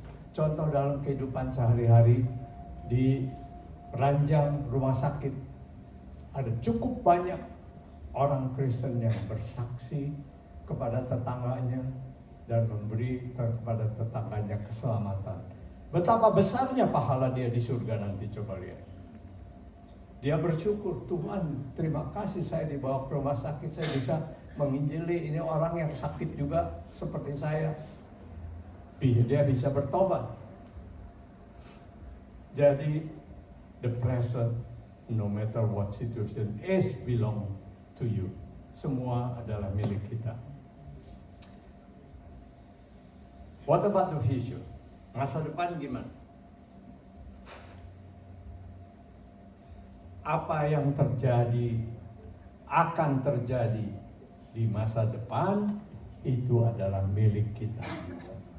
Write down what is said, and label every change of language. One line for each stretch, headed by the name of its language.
Indonesian: Contoh dalam kehidupan sehari-hari di ranjang rumah sakit, ada cukup banyak orang Kristen yang bersaksi kepada tetangganya dan memberi kepada tetangganya keselamatan. Betapa besarnya pahala dia di surga nanti, coba lihat. Dia bersyukur, Tuhan terima kasih saya dibawa ke rumah sakit, saya bisa menginjili ini orang yang sakit juga seperti saya. Dia bisa bertobat.
English: Jadi the present, no matter what situation, is belong to you.
Indonesian: Semua adalah milik kita.
English: What about the future?
Indonesian: Masa depan gimana? Apa yang terjadi, akan terjadi di masa depan, itu adalah milik kita juga.